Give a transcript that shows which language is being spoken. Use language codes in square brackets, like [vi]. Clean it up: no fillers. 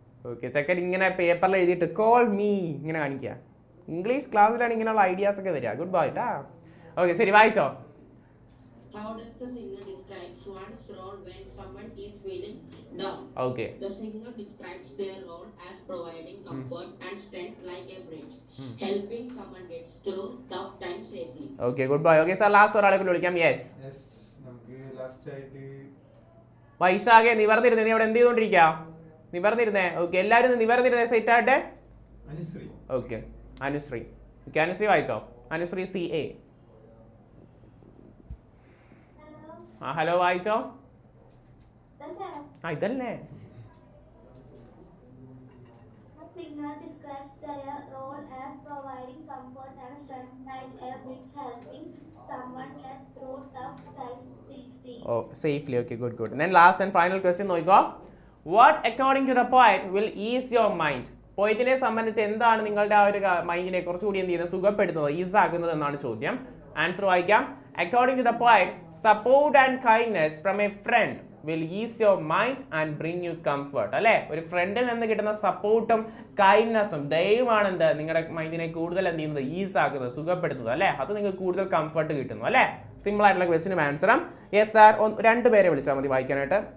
[ml] Okay, second ഇങ്ങനെ പേപ്പറിൽ എഴുതിയിട്ട് കോൾ മീ ഇങ്ങനെ കാണിക്കുക. ഇംഗ്ലീഷ് ക്ലാസ്സിലാണ് ഇങ്ങനെയുള്ള ഐഡിയാസ് ഒക്കെ വരിക. ഗുഡ് ബൈ ട്ടാ. ഓക്കെ, ശരി, വായിച്ചോ. [en] How does the singer describe one's role when someone is feeling down? Okay. The singer describes their role as providing comfort and strength like a bridge, helping someone get through tough times safely. Okay, goodbye. Okay sir, [ml] last ഒരാളെ കൂടി വിളിക്കാം. [en] yes, [ml] നമുക്ക് last ആയിട്ട് വൈശാഖെ നിവർന്നിരുന്നേ. നീ അവിടെ എന്ത് ചെയ്തോണ്ടിരിക്കുക? നിവർന്നിരുന്നേ. Okay, എല്ലാവരും നിവർന്നിരുന്നേ set ആട്ടെ. അനുശ്രീ. ഓക്കെ, അനുശ്രീ. ഓക്കെ, അനുശ്രീ വായിച്ചോ. അനുശ്രീ CA. ഹലോ, വായിച്ചോ. ഇതല്ലേ. [en] The singer describes their role as providing comfort and strength like a bridge helping someone get through tough times safely. Oh, safely. Okay, good. And then last and final question [ml] നോക്കിക്കോ. [en] What according to the poet will ease your mind? [ml] പോയറ്റിനെ സംബന്ധിച്ച് എന്താണ് നിങ്ങളുടെ ആ ഒരു മൈൻഡിനെ കുറച്ചുകൂടി എന്ത് ചെയ്യുന്നത്, സുഖപ്പെടുത്തുന്നത്, is ആക്കുന്നത് എന്നാണ് ചോദ്യം. ആൻസർ വായിക്കാം. [en] According to the poet, support and kindness from a friend will ease your mind and bring you comfort. [ml] അല്ലേ, ഒരു ഫ്രണ്ടിൽ നിന്ന് കിട്ടുന്ന സപ്പോർട്ടും കൈൻഡ്നെസ്സും ദയവുമാണ് എന്ത് നിങ്ങളുടെ മൈൻഡിനെ കൂടുതൽ എന്ത് ചെയ്യുന്നത്, ഈസ് ആക്കുന്നത്, സുഖപ്പെടുത്തുന്നത്. അല്ലേ, അത് നിങ്ങൾക്ക് കൂടുതൽ കംഫർട്ട് കിട്ടുന്നു. അല്ലേ, സിമ്പിൾ ആയിട്ടുള്ള ക്വസ്റ്റിനും ആൻസറും. യെസ് സാർ, 2 പേരെ വിളിച്ചാൽ മതി വായിക്കാനായിട്ട്.